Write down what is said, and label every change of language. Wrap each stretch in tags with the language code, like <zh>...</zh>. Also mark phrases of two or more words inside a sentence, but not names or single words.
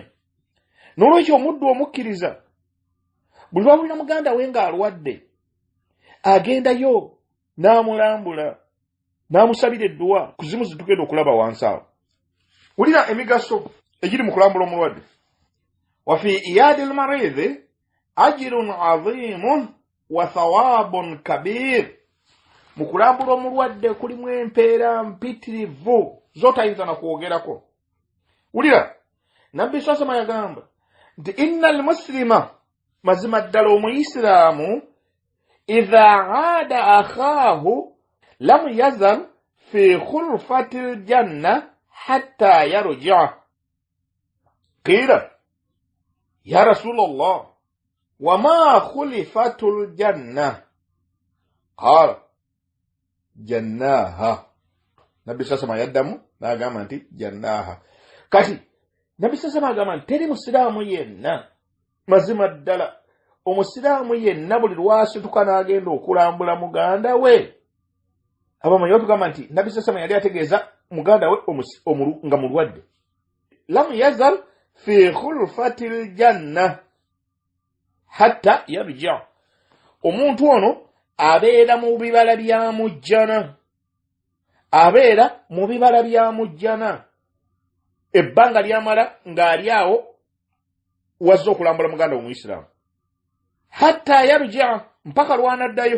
<lg>N'olwekyo omuddu omukkiriza buli lwabulira muganda we ng'alwadde agendayo n'amulambula n'amusabira edduwa, kuzimu zitugenda okulaba wansi awo. Wulira emigaso egiri mu kulambula omulwadde.</lg> <ar>وفي عيادة المريض أجر عظيم وثواب كبير.</ar> <lg>Mu kulambula omulwadde kulimu empeera mpitirivu z'otayinza na kwogerako. Wulira, Nabbi sasama yagamba nti</lg> <ar>إن المسلم,</ar> <lg>mazima ddala omuyisiraamu,</lg> <ar>إذا عاد أخاه لم يزل في خرفة الجنة حتى يرجع. قيل يا رسول الله وما خرفة الجنة? قال جناها.</ar> <lg>Nabbi sasama yaddamu n'agamba nti jannaha. Kati Nabbi sasama agamba nti teri musiraamu yenna, mazima ddala omusiraamu yenna buli lwasituka n'agenda okulambula muganda we. Abamanyi batugamba nti Nabbi sasama yali ategeeza muganda we nga mulwadde.</lg> <ar>لم يزل في خرفة الجنة حتى يرجع.</ar> <lg>Omuntu ono abeera mu bibala bya mujjana. Abeera mu bibala bya mujjana. Ebbanga lyamala ng'ali awo wazza okulambula muganda we Muisiraamu.</lg> <ar>حتى يرجع,</ar> <lg>mpaka lwanaddayo.</lg>